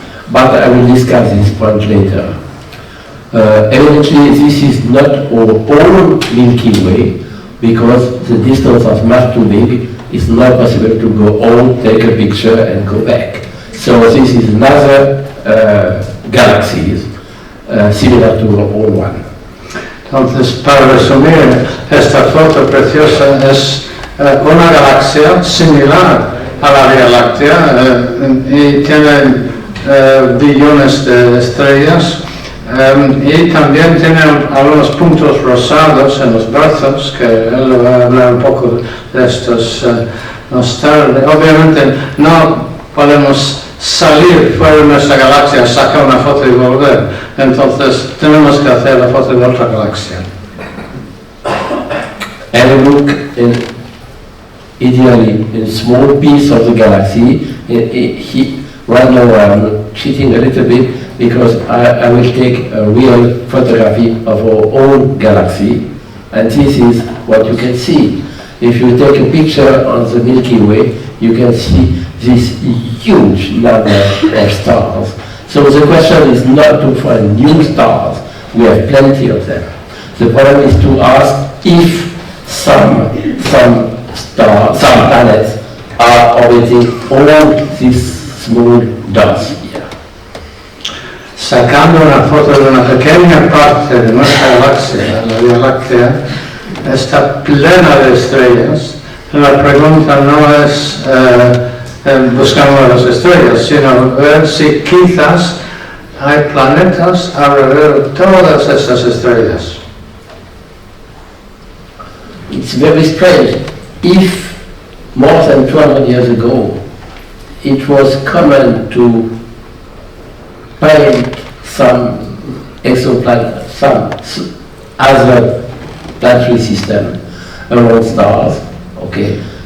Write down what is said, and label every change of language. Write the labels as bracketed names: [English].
[English] But I will discuss this point later. Evidently this is not our own Milky Way, because the distance is much too big. It's not possible to go on, take a picture and go back. So this is another galaxy similar to our own one. [Spanish] Entonces, para resumir, esta foto preciosa es una galaxia similar a la Vía Láctea y tiene billones de estrellas, y también tiene algunos puntos rosados en los brazos, que él va a hablar un poco de estos más tarde. Obviamente no podemos salir fuera de nuestra galaxia, sacar una foto y volver, entonces tenemos que hacer la foto de otra galaxia. [English] And look ideally in a small piece of the galaxy. Right now I'm cheating a little bit, because I will take a real photography of our own galaxy, and this is what you can see. If you take a picture on the Milky Way, you can see this huge number of stars. So the question is not to find new stars, we have plenty of them. The problem is to ask if some planets are orbiting all these small dots here. [Spanish] Sacando una foto de una pequeña parte de nuestra galaxia, la Vía Láctea, está plena de estrellas. La pregunta no es buscando las estrellas, sino ver si quizás hay planetas alrededor de todas estas estrellas. [English] It's very strange. If more than 200 years ago it was common to paint some exoplanet, some other planetary system around stars, okay?